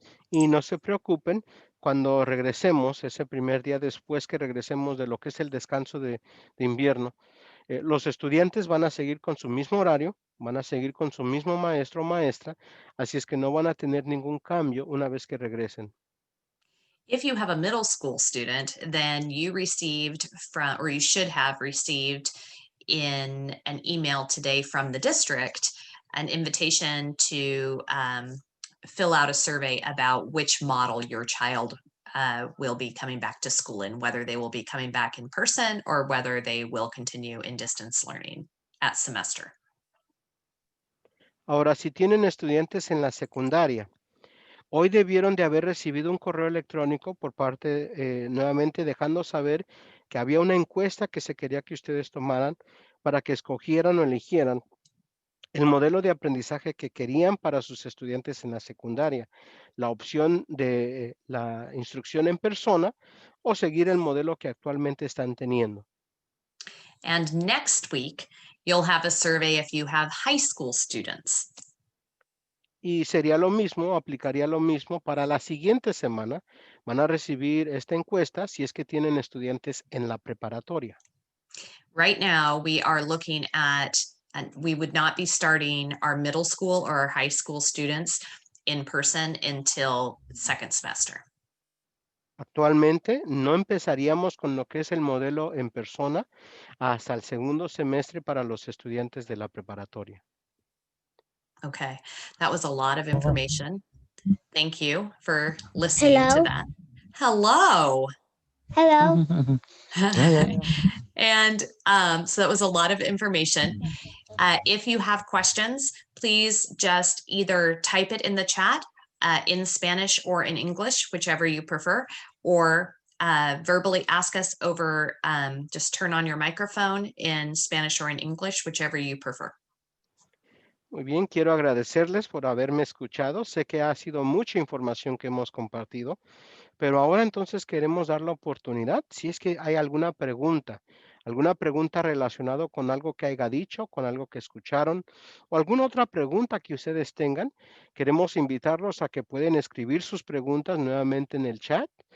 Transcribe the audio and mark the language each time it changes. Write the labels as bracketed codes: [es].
[es] Y no se preocupen, cuando regresemos, ese primer día después que regresemos de lo que es el descanso de invierno, los estudiantes van a seguir con su mismo horario, van a seguir con su mismo maestro o maestra, así es que no van a tener ningún cambio una vez que regresen. [en] If you have a middle school student, then you received from, or you should have received in an email today from the district, an invitation to fill out a survey about which model your child will be coming back to school in, whether they will be coming back in person or whether they will continue in distance learning at semester. [es] Ahora, si tienen estudiantes en la secundaria, hoy debieron de haber recibido un correo electrónico por parte, nuevamente dejando saber que había una encuesta que se quería que ustedes tomaran para que escogieran o eligieran el modelo de aprendizaje que querían para sus estudiantes en la secundaria, la opción de la instrucción en persona o seguir el modelo que actualmente están teniendo. [en] And next week, you'll have a survey if you have high school students. [es] Y sería lo mismo, aplicaría lo mismo para la siguiente semana. Van a recibir esta encuesta si es que tienen estudiantes en la preparatoria. [en] Right now, we are looking at, and we would not be starting our middle school or our high school students in person until second semester. [es] Actualmente no empezaríamos con lo que es el modelo en persona hasta el segundo semestre para los estudiantes de la preparatoria. [en] Okay, that was a lot of information. Thank you for listening to that. Hello. Hello. And so that was a lot of information. If you have questions, please just either type it in the chat in Spanish or in English, whichever you prefer, or verbally ask us over, just turn on your microphone in Spanish or in English, whichever you prefer. [es] Muy bien, quiero agradecerles por haberme escuchado. Sé que ha sido mucha información que hemos compartido, pero ahora entonces queremos dar la oportunidad, si es que hay alguna pregunta relacionada con algo que haya dicho, con algo que escucharon, o alguna otra pregunta que ustedes tengan, queremos invitarlos a que pueden escribir sus preguntas nuevamente en el chat,